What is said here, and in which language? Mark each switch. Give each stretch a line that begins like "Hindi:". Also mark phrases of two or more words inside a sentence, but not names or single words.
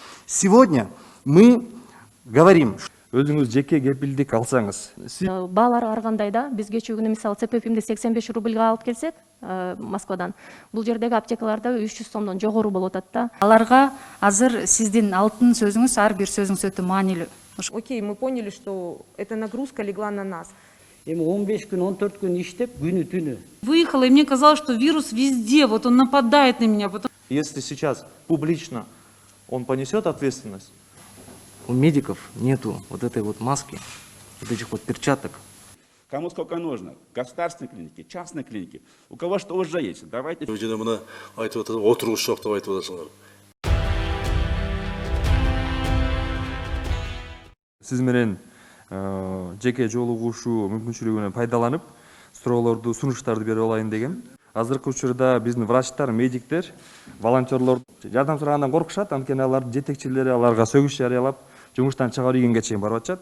Russian: Сегодня мы говорим,
Kyrgyz: өзүңүз жеке кепилдик алсаңыз, баалар ар кандай да биз кечээ күнү мисалы ЦПФимди 85 рубльга алып келсек Москвадан, бул жердеги аптекаларда 300 сомдон жогору болуп атат да. Аларга азыр сиздин алтын сөзүңүз, ар бир сөзүңүз өтө маанилүү.
Russian: Окей, мы поняли, что эта нагрузка легла на нас.
Kyrgyz: Эми 15 күн, 14 күн иштеп, күнү түнү.
Russian: Выехала, и мне казалось, что вирус везде, вот он нападает на меня. Если сейчас публично он понесет ответственность, у медиков нету вот этой вот маски, вот этих вот перчаток. Кому сколько нужно? Государственные клиники, частные клиники. У кого что уже есть. Давайте.
Kyrgyz: Сиз менен жеке жолугушуу мүмкүнчүлүгүнөн пайдаланып, суроолорду, сунуштарды берип алайын деген. Азыркы учурда биздин врачтар, медиктер, волонтерлор жардам сурагандан коркушат, анткени алардын жетекчилери аларга сөгүш жарыялап, жумуштан чыгарып ийгенге чейин барып атышат.